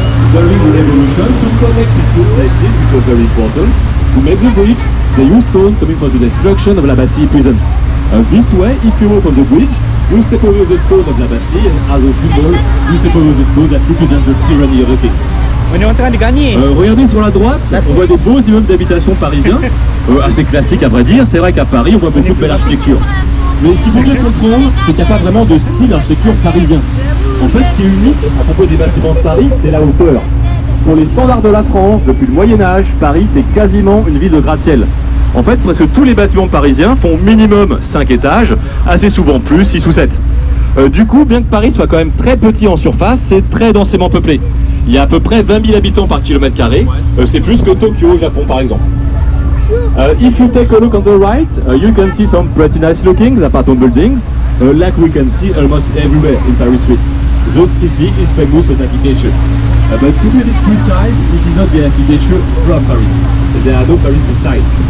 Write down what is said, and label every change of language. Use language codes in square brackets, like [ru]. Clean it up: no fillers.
[en] During the revolution, to connect these two places, which was very important, to make the bridge, they used stones coming from the destruction of La Bastille prison. This way, if you walk on the bridge, you step over the stone of La Bastille, and as a symbol, you step over the stone that represents the tyranny of the king. [fr] On est en train de gagner. Regardez sur la droite, on voit des beaux immeubles d'habitation parisiens, assez classiques à vrai dire. C'est vrai qu'à Paris, on voit beaucoup de belle architecture. Mais ce qu'il faut bien comprendre, c'est qu'il n'y a pas vraiment de style architecture parisien. En fait, ce qui est unique à propos des bâtiments de Paris, c'est la hauteur. Pour les standards de la France, depuis le Moyen-Âge, Paris, c'est quasiment une ville de gratte-ciel. En fait, presque tous les bâtiments parisiens font minimum 5 étages, assez souvent plus, 6 ou 7. Du coup, bien que Paris soit quand même très petit en surface, c'est très densément peuplé. Il y a à peu près 20 000 habitants par kilomètre carré. C'est plus que Tokyo au Japon, par exemple. [en] If you take a look on the right, you can see some pretty nice looking apartment buildings, like we can see almost everywhere in Paris streets. The city is famous for architecture. But to be a bit precise, it is not the architecture from Paris. There are no Parisian style.